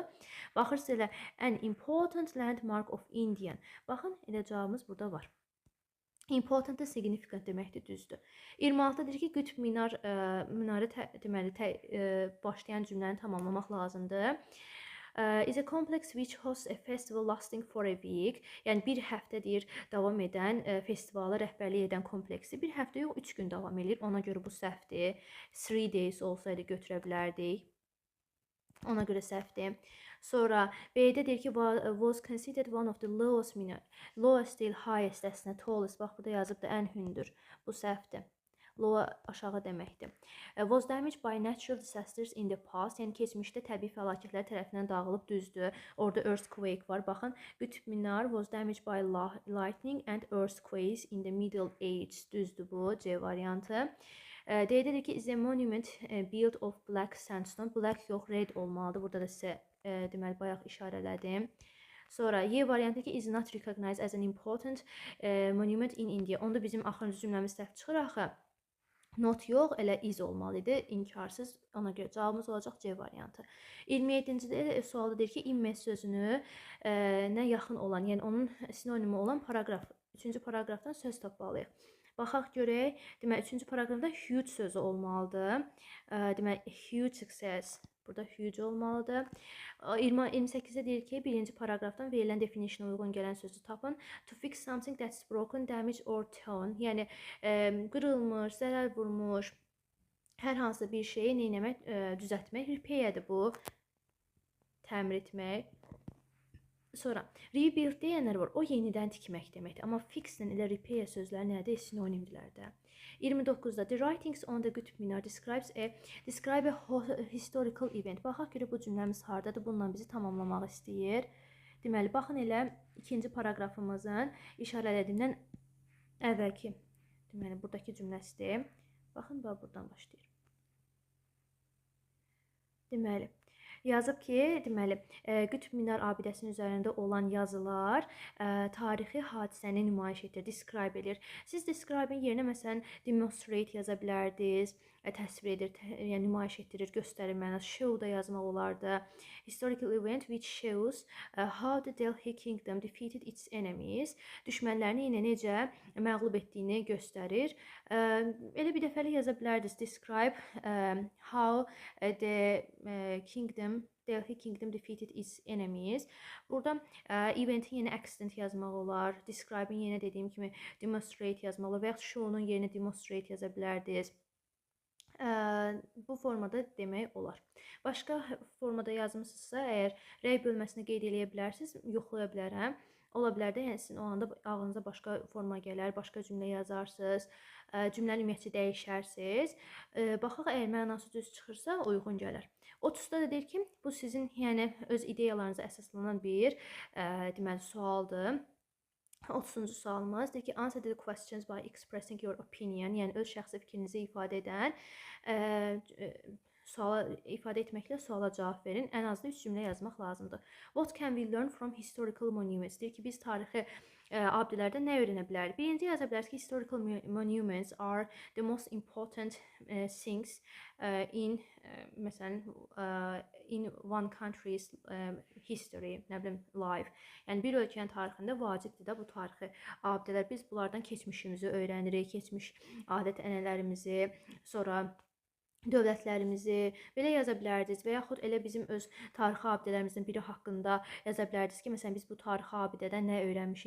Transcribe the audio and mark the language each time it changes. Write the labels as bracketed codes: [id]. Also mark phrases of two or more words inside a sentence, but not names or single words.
[az] Baxırsınız elə [en] an important landmark of India. [az] Baxın, elə cavabımız burada var. Important da significant deməkdir, düzdür. 26-da deyir ki, Qütb minarı deməli başlayan cümləni tamamlamaq lazımdır. [en] Is a complex which hosts a festival lasting for a week. [az] Yəni bir həftə deyir davam edən festivala rəhbərlik edən kompleksi bir həftə yox 3 gün davam edir. Ona görə bu səhvdir. 3 days olsaydı götürə bilərdik. Ona görə səhvdir. Sonra B-də deyir ki, [en] was considered one of the lowest minor. [az] Lowest deyil, highest əslində, tallest. Bax, burada yazıb da ən hündür. Bu səhvdir. Low aşağı deməkdir. [en] Was damaged by natural disasters in the past. [az] Yəni keçmişdə təbii fəlakətlər tərəfindən dağılıb, düzdür. Orada earthquake var. Baxın, [en] Qütb Minar was damaged by lightning and earthquakes in the Middle Age. [az] Düzdür bu, C variantı. D-də deyir ki, [en] is a monument built of black sandstone. [az] Black yox, red olmalıdır. Burada da sizə deməli bayaq işarələdim. Sonra Y variantı ki, [en] is not recognized as an important monument in India. [az] Onda bizim axırıncı cümləmiz səhv çıxır axı. Not yox, elə is olmalıydı, inkarsız. Ona görə cavabımız olacaq C variantı. 27-ci sualda deyir ki, image sözünü nə yaxın olan, yəni onun sinonimi olan paragraf, 3-cü paragrafdan söz tapmalıyıq. Baxaq görək, demək 3-cü paragrafda huge sözü olmalıdır. Demək [en] huge success, [az] burada huge olmalıdır. 28-də deyir ki, 1-ci paragrafdan verilən definitiona uyğun gələn sözü tapın. [en] To fix something that's broken, damaged or torn. [az] Yəni qırılmış, zərər vurmuş, hər hansı bir şeyi neyləmək, düzəltmək. Repair'dir bu, təmir etmək. Sonra rebuild deyənlər var, o yenidən tikmək deməkdir. Amma fix ilə elə repair sözləri nədir? Sinonimdirlər də. [en] 29-da The writings on the Qutb Minar describe a historical event. [az] Baxaq görə bu cümləmiz hardadır? Bununla bizi tamamlamaq istəyir. Deməli, baxın elə ikinci paraqrafımızın işarələdiyimdən əvvəlki, deməli, buradakı cümləsidir. Baxın, buradan başlayır. Deməli, yazıb ki, deməli, Qutb Minar abidəsinin üzərində olan yazılar tarixi hadisəni nümayiş edir, describe edir. Siz describe-in yerinə məsələn demonstrate yaza bilərdiniz, təsvir edir, yəni nümayiş etdirir, göstərir mənası. Show da yazmaq olardı. [en] Historical event which shows how the Delhi Kingdom defeated its enemies. [az] Düşmənlərini yenə necə məğlub etdiyini göstərir. Elə bir dəfəlik yaza bilərdiniz. [en] Describe how the kingdom Delhi Kingdom defeated its enemies. [az] Burada eventin yerinə accident yazmaq olar. Describe-in yerinə dediyim kimi demonstrate yazmaq olar və ya show-nun yerinə demonstrate yaza bilərdiniz. Bu formada demək olar. Başqa formada yazmısınızsa, əgər rəy bölməsini qeyd edə bilərsiniz, yoxlaya bilərəm. Ola bilər də, yəni sizin o anda ağlınıza başqa forma gələr, başqa cümlə yazarsınız, cümlənin ümumiyyətcə dəyişərsiniz. Baxaq, əgər mənası düz çıxırsa, uyğun gələr. 30-da da deyir ki, bu sizin yəni öz ideyalarınıza əsaslanan bir deməli sualdır. 30-cu sualımız deyir ki, [en] answer the questions by expressing your opinion, [az] yəni öz şəxsi fikrinizi ifadə edən suala ifadə etməklə suala cavab verin. Ən azı 3 cümlə yazmaq lazımdır. [en] What can we learn from historical monuments? [az] Deyir ki, biz tarixi abidələrdən nə öyrənə bilərik? Birinci yaza bilərsiniz ki, [en] historical monuments are the most important things in məsələn in one country's history, [az] nə bilim, life. Yəni bir ölkənin tarixində vacibdir də bu tarixi abidələr. Biz bunlardan keçmişimizi öyrənirik, keçmiş adət-ənənələrimizi, sonra dövlətlərimizi belə yaza bilərdiniz və yaxud elə bizim öz tarixi abidələrimizin biri haqqında yaza bilərdiniz ki, məsələn biz bu tarixi abidədən nə öyrənmişik?